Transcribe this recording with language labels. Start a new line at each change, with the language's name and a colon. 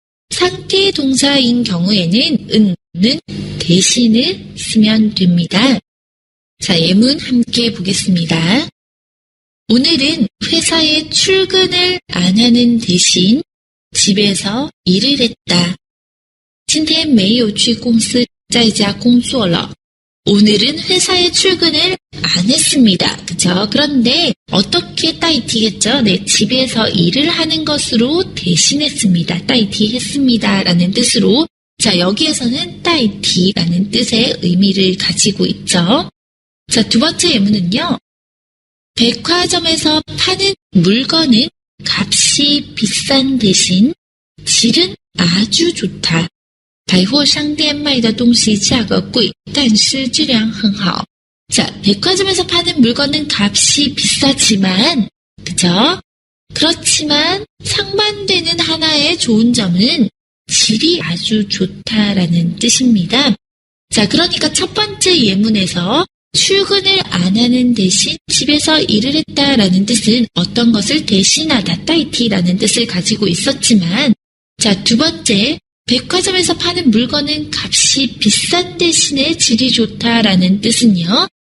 Korean: 상태 동사인 경우에는 는 대신을 쓰면 됩니다. 자, 예문 함께 보겠습니다. 오늘은 회사에 출근을 안 하는 대신 집에서 일을 했다.
Chinese: 今天没有去公司在家工作了.
Korean: 오늘은 회사에 출근을 안 했습니다. 그죠? 그런데 어떻게 따이티겠죠? 네, 집에서 일을 하는 것으로 대신했습니다. 따이티 했습니다. 라는 뜻으로. 자, 여기에서는 따이티라는 뜻의 의미를 가지고 있죠. 자, 두 번째 예문은요. 백화점에서 파는 물건은 값이 비싼 대신 질은 아주 좋다.
Chinese: 百货商店卖的东西价格贵，但是质量很好.
Korean: 자, 백화점에서 파는 물건은 값이 비싸지만, 그죠? 그렇지만 상반되는 하나의 좋은 점은 질이 아주 좋다라는 뜻입니다. 자, 그러니까 첫 번째 예문에서 출근을 안 하는 대신 집에서 일을 했다라는 뜻은 어떤 것을 대신하다, 따이티라는 뜻을 가지고 있었지만, 자, 두 번째, 백화점에서 파는 물건은 값이 비싼 대신에 질이 좋다라는 뜻은요.